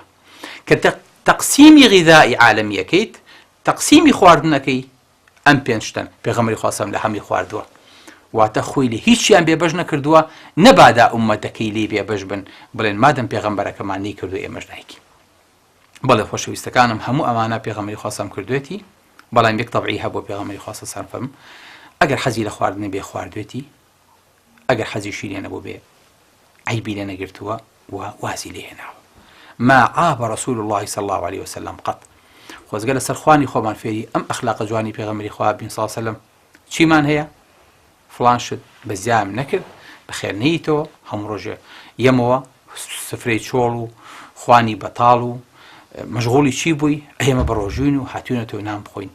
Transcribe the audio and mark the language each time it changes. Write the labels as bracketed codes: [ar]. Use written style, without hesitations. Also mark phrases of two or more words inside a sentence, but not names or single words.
[ckb] کە تەقسیمی غیذایی عالەمیەکەیت، تەقسیمی خواردنەکەی ئەم پێنج شتن پێغەمبەری خوا سەڵام لە هەمووی خواردووە واتە خۆی لە هیچیان بێبەش نەکردووە نەبادا ئومەتەکەی لێ بێبەش بن بڵێن مادەم پێغەمبەرەکەمان نەیکردو ئێمەش نایکەین. بەڵێ خۆشەویستەکانم هەموو ئەمانە پێغەمبەری خوا سەڵام کردوێتی بەڵام یەک تەبعی هەبوو پێغەمبەری خوا سەڵام فەرمووی ئەگەر حەزی لە خواردنی بێ خواردوێتی ئەگەر حەزیشی لێ نەبوو بێ عیبی لێ نەگرتووە و وازی لێ هێناوە. [ar] ما عاب رسول الله صلى الله عليه وسلم قط. [ckb] خۆزگە لەسەر خوانی خۆمان فێری ئەم ئەخلاقە جوانی پێغەمبەری خوا بین [ar] صلی الله عليه وسلم [ckb] چیمان هەیە فڵان شت بە زیام نەکرد بەخێر نەیتەوە هەموو ڕۆژێ یەمەوە سفرەی چۆڵ و خوانی بەتاڵ و مەشغوڵی چی بووی ئێمە بە ڕۆژوین و هاتوونەتەوە نام بخۆین.